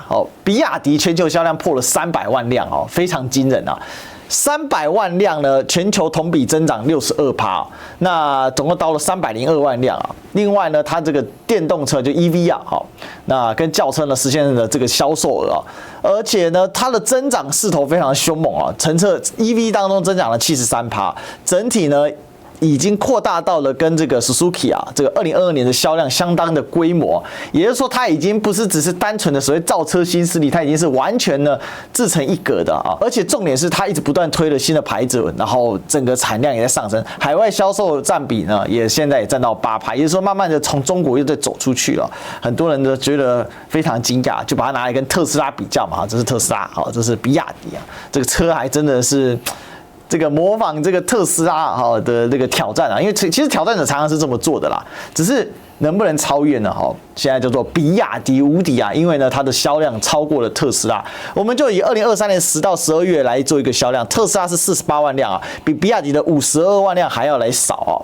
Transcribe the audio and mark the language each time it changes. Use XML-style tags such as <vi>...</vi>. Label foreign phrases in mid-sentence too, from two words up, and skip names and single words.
<zh>好，比亞迪全球銷量破了300萬輛哦，非常驚人啊！300萬輛呢，全球同比增長62%，那總共到了302萬輛啊。另外呢，它這個電動車就 EV 啊，好，那跟轎車呢實現了這個銷售額啊，而且呢，它的增長勢頭非常兇猛啊，乘車 EV 當中增長了73%，整體呢，已經擴大到了跟這個 Suzuki 啊，這個2022年的銷量相當的規模，也就是說，它已經不是只是單純的所謂造車新勢力，它已經是完全的自成一格的啊！而且重點是它一直不斷推了新的牌子，然後整個產量也在上升，海外銷售佔比呢也現在也佔到8%，也就是說，慢慢的從中國又在走出去了。很多人都覺得非常驚訝，就把它拿來跟特斯拉比較嘛，這是特斯拉，好，這是比亞迪啊，這個車還真的是。這個模仿這個特斯拉哈的這個挑戰啊，因為其實挑戰者常常是這麼做的啦，只是能不能超越呢？哈，現在叫做比亞迪無敵啊，因為呢它的銷量超過了特斯拉。我們就以2023年10到12月來做一個銷量，特斯拉是48萬輛啊，比比亞迪的52萬輛還要來少啊。</zh>